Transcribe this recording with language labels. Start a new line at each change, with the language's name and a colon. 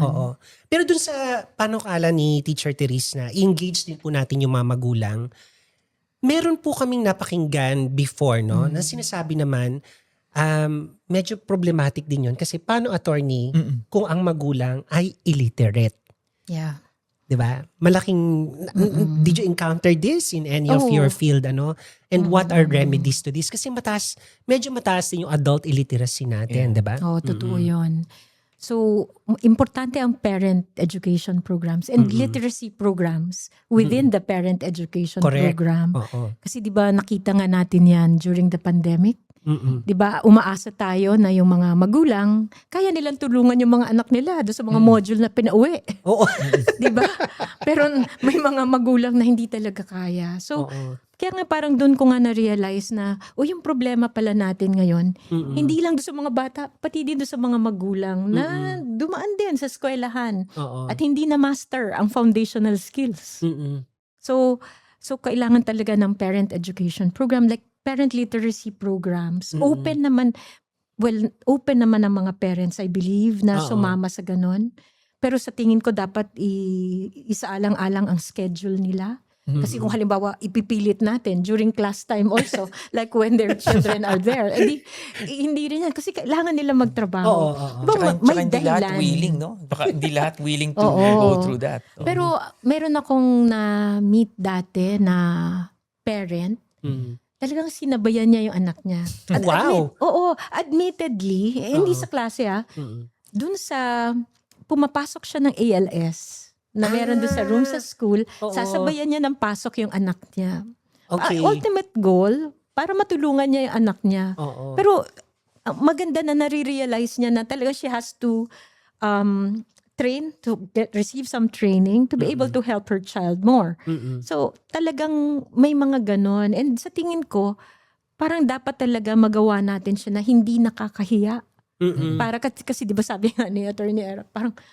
Filipino: Oo. Pero dun sa panukala ni Teacher Therese na engage din po natin yung mga magulang, meron po kaming napakinggan before, no? Na sinasabi naman, medyo problematic din yun. Kasi paano, attorney, kung ang magulang ay illiterate?
English: Yeah.
Filipino: Diba?
English: Malaking, did you encounter this in any of your field, ano? And what are remedies to this?
Filipino: Kasi medyo mataas din yung adult illiteracy natin, diba? Oo, totoo yun.
English: So, importante ang parent education programs and literacy programs within the parent education Correct. program.
Filipino: Oo. Kasi di ba nakita nga natin yan during the pandemic? Di ba umaasa tayo na yung mga magulang, kaya nilang tulungan yung mga anak nila doon sa mga module na pinauwi. Oo. Di ba? Pero may mga magulang na hindi talaga kaya. So, kaya nga parang doon ko nga na-realize na, yung problema pala natin ngayon, hindi lang doon sa mga bata, pati din doon sa mga magulang na dumaan din sa eskwelahan Oo.
English: at hindi na master ang foundational skills. So kailangan talaga ng parent education program like parent literacy programs.
Filipino: Open naman ang mga parents,
English: I believe,
Filipino: na sumama sa ganon. Pero sa tingin ko dapat isaalang-alang ang schedule nila. Kasi kung halimbawa ipipilit natin
English: during class time also, like when their children are there,
Filipino: hindi rin yan. Kasi kailangan nila magtrabaho. Diba, Tsaka hindi lahat willing, no? Baka hindi lahat
English: willing to go through that.
Filipino: Pero meron akong na-meet dati na parent, talagang sinabayan niya yung anak niya. At
English: Wow!
Filipino: admittedly, hindi sa klase dun sa, pumapasok siya ng ALS, na meron doon sa room sa school, sasabayan niya ng pasok yung anak niya.
English: Okay.
Filipino: Ultimate goal, para matulungan niya yung anak niya. Oo. Pero maganda na nare-realize niya na talaga
English: she has to train, receive some training to be able to help her child more.
Filipino: So talagang may mga ganon. And sa tingin ko, parang dapat talaga magawa natin siya na hindi nakakahiya. Para kasi di ba sabi nga ni Attorney Era, parang